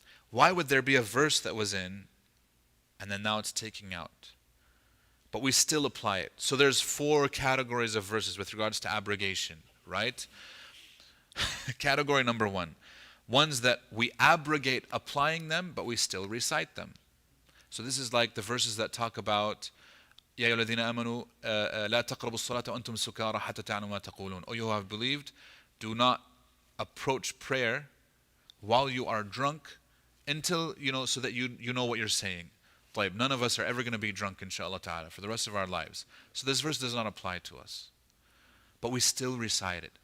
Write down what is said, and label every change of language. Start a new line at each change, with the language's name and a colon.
English: Why would there be a verse that was in and then now it's taking out? But we still apply it. So there's 4 categories of verses with regards to abrogation, right? Category number 1. Ones that we abrogate applying them, but we still recite them. So this is like the verses that talk about
Arabic: يا أيها الذين آمنوا لا تقربوا الصلاة وأنتم سكارى حتى تعلموا ما تقولون.
English: O you who have believed, do not approach prayer while you are drunk until, so that you know what you're saying. طيب, none of us are ever going to be drunk, inshallah ta'ala, for the rest of our lives. So this verse does not apply to us. But we still recite it.